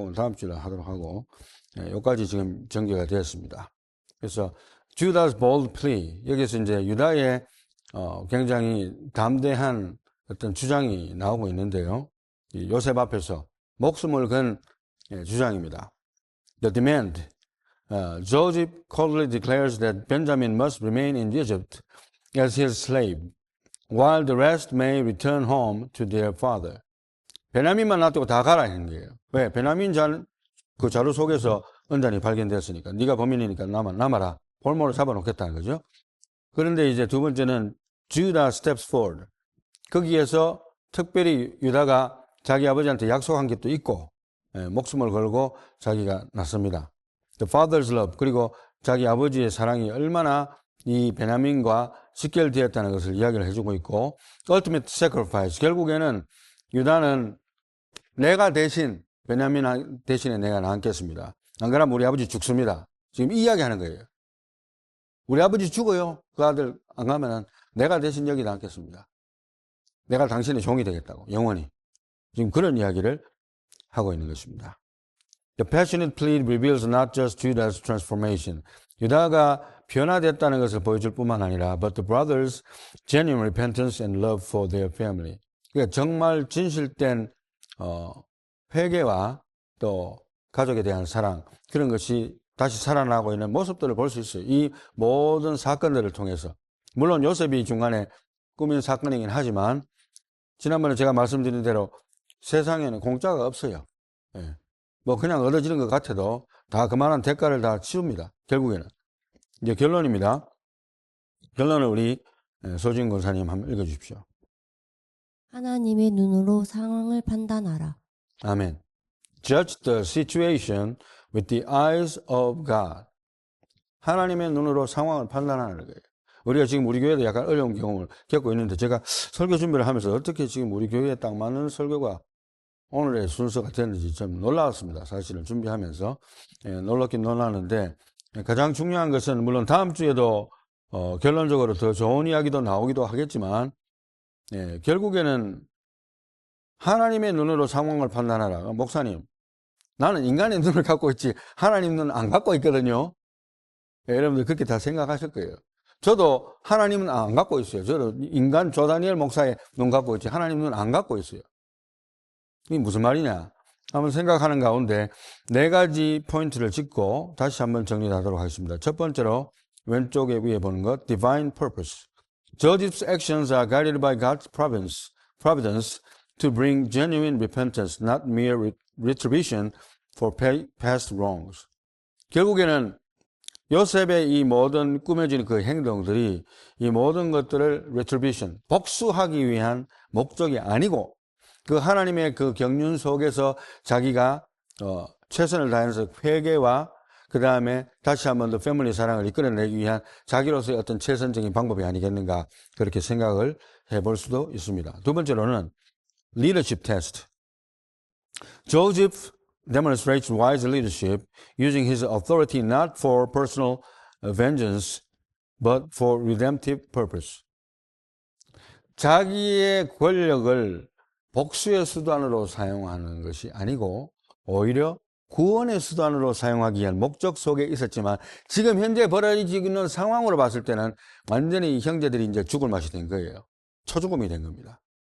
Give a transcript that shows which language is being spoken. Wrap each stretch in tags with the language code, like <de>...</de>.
<ko>다음 주일날 하도록 하고 여기까지 지금 전개가 되었습니다. 그래서</ko> <en>Judah's bold plea,</en> <ko>여기서 이제 유다의 굉장히 담대한 어떤 주장이 나오고 있는데요. 이 요셉 앞에서 목숨을 건 주장입니다.</ko> <en>The demand. Joseph coldly declares that Benjamin must remain in Egypt as his slave, while the rest may return home to their father.</en> <ko>베냐민만 놔두고 다 가라 하는 거예요. 왜? 베냐민 그 자루 속에서 은단이 발견됐으니까 네가 범인이니까 남아라. 볼모를 잡아놓겠다는 거죠. 그런데 이제 두 번째는</ko> <en>Judah steps forward.</en> <ko>거기에서 특별히 유다가 자기 아버지한테 약속한 게 또 있고 목숨을 걸고 자기가 나섭니다.</ko> <en>The father's love,</en> <ko>그리고 자기 아버지의 사랑이 얼마나 이 베냐민과 직결되었다는 것을 이야기를 해주고 있고,</ko> <en>ultimate sacrifice,</en> <ko>결국에는 유다는 내가 대신 베냐민 대신에 내가 남겠습니다. 안 그러면 우리 아버지 죽습니다. 지금 이 이야기 하는 거예요. 우리 아버지 죽어요. 그 아들 안 가면은 내가 대신 여기 남겠습니다. 내가 당신의 종이 되겠다고, 영원히. 지금 그런 이야기를 하고 있는 것입니다.</ko> <en>The passionate plea reveals not just Judah's transformation.</en> <ko>유다가 변화됐다는 것을 보여줄 뿐만 아니라</ko> <en>but the brothers' genuine repentance and love for their family.</en> <ko>그러니까 정말 진실된 회개와 또 가족에 대한 사랑, 그런 것이 다시 살아나고 있는 모습들을 볼 수 있어요. 이 모든 사건들을 통해서. 물론 요셉이 중간에 꾸민 사건이긴 하지만 지난번에 제가 말씀드린 대로 세상에는 공짜가 없어요. 뭐 그냥 얻어지는 것 같아도 다 그만한 대가를 다 치릅니다. 결국에는. 이제 결론입니다. 결론을 우리 소진 권사님 한번 읽어주십시오. 하나님의 눈으로 상황을 판단하라. 아멘.</ko> <en>Judge the situation with the eyes of God.</en> <ko>하나님의 눈으로 상황을 판단하는 거예요. 우리가 지금 우리 교회도 약간 어려운 경험을 겪고 있는데 제가 설교 준비를 하면서 어떻게 지금 우리 교회에 딱 맞는 설교가 오늘의 순서가 됐는지 좀 놀라웠습니다. 사실은 준비하면서. 놀랍긴 놀랐는데, 가장 중요한 것은 물론 다음 주에도 결론적으로 더 좋은 이야기도 나오기도 하겠지만, 결국에는 하나님의 눈으로 상황을 판단하라. 목사님, 나는 인간의 눈을 갖고 있지 하나님 눈은 안 갖고 있거든요. 여러분들 그렇게 다 생각하실 거예요. 저도 하나님은 안 갖고 있어요. 저도 인간 조다니엘 목사의 눈 갖고 있지 하나님 눈 안 갖고 있어요. 이게 무슨 말이냐? 한번 생각하는 가운데 4가지 포인트를 짚고 다시 한번 정리하도록 하겠습니다. 첫 번째로 왼쪽에 위에 보는 것,</ko> <en>divine purpose. Joseph's actions are guided by God's providence to bring genuine repentance, not mere retribution for past wrongs.</en> <ko>결국에는 요셉의 이 모든 꾸며진 그 행동들이 이 모든 것들을 retribution, 복수하기 위한 목적이 아니고 그 하나님의 그 경륜 속에서 자기가 최선을 다해서 회개와 그 다음에 다시 한번 더 패밀리 사랑을 이끌어내기 위한 자기로서의 어떤 최선적인 방법이 아니겠는가 그렇게 생각을 해볼 수도 있습니다. 두 번째로는</ko> <en>leadership test. Joseph demonstrates wise leadership using his authority not for personal vengeance but for redemptive purpose.</en> <ko>자기의 권력을 복수의 수단으로 사용하는 것이 아니고 오히려 구원의 수단으로 사용하기 위한 목적 속에 있었지만 지금 현재 벌어지고 있는 상황으로 봤을 때는 완전히 형제들이 이제 죽을 맛이 된 거예요. 초죽음이 된 겁니다.</ko>